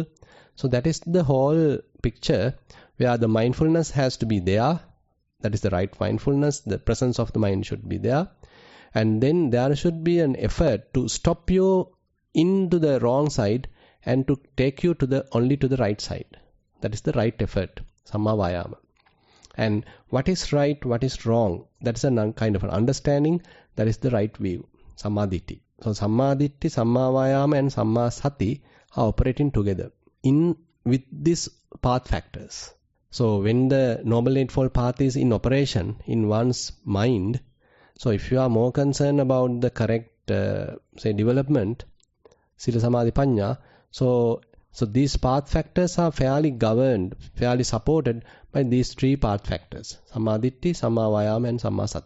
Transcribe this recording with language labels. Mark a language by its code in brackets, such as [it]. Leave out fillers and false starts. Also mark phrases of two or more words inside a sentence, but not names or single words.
[en] So that is the whole picture where the mindfulness has to be there. That is the right mindfulness. The presence of the mind should be there. And then there should be an effort to stop you into the wrong side and to take you only to the right side. That is the right effort, [pi] samma vayama. [en] And what is right, what is wrong, that is a kind of an understanding, that is the right view, samadhi. So samadhi, [pi] samma vayama [en] and [pi] samma sati [en] are operating together with these path factors. So when the Noble Eightfold Path is in operation in one's mind, so if you are more concerned about the correct, development, [pi] Sila Samadhi Panya, [en] so these path factors are fairly governed, fairly supported by these three path factors, [pi] Samadhi, Samma Vayama and Samma Sati.